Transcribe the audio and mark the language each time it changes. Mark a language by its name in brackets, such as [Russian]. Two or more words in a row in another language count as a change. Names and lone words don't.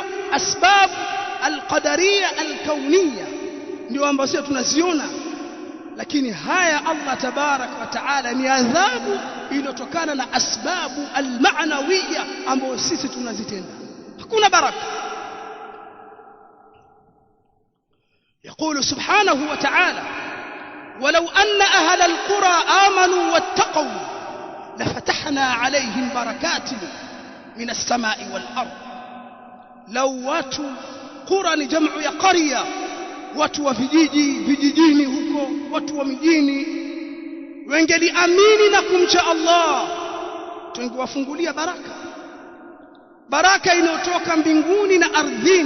[Arabic] الأسباب القدرية الكونية [Swahili] ndio ambazo sisi tunaziona, lakini haya Allah [Arabic] تبارك وتعالى [Swahili] ni adhabu iliyotokana na [Arabic] الأسباب المعنوية [Swahili] ambazo sisi tunazitenda. Hakuna baraka. [Arabic] يقول سبحانه وتعالى: ولو أن أهل القرى آمنوا واتقوا لفتحنا عليهم بركات من السماء والأرض. [Swahili] لو watu qura ni jamu ya qarya, watu wa vijijini huko, watu wa mijini wangeliamini na kumcha Allah, tungewafungulia baraka, baraka inayotoka mbinguni na ardhini.